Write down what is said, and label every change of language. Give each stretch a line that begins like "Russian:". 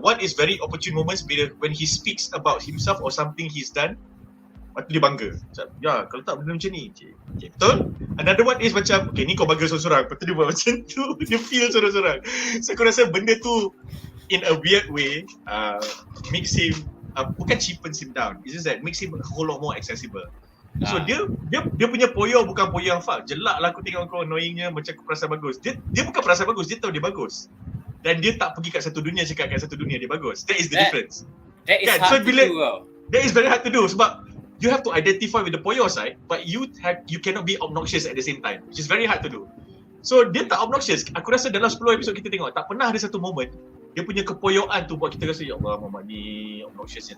English: One is very opportune moments bila when he speaks about himself or something he's done,
Malay: lepas tu dia bangga macam, ya kalau tak benda macam ni okay, betul.
English: Another one is
Malay: macam okay ni kau bangga sorang-sorang, lepas tu dia buat macam tu, dia feel sorang-sorang.
English: So
Malay: aku rasa benda tu
English: in a weird way makes him bukan cheapens him down, it's just that makes him a whole lot more accessible.
Malay: So dia punya poyo bukan poyo yang fuck jelak lah aku tengok kau annoyingnya macam aku perasan bagus. Dia bukan perasan bagus, dia tahu dia bagus, dan dia tak pergi kat satu dunia cakap kat satu dunia dia bagus.
English: That is the difference. That is hard to do. That is very hard to do sebab you have to identify with the poyo side, but you cannot be obnoxious at the same time, which is very hard to do.
Malay: So dia tak obnoxious. Aku rasa dalam 10 episod kita tengok, tak pernah ada satu moment dia punya kepoyoan tu buat kita rasa ya Allah Muhammad ni obnoxiousnya.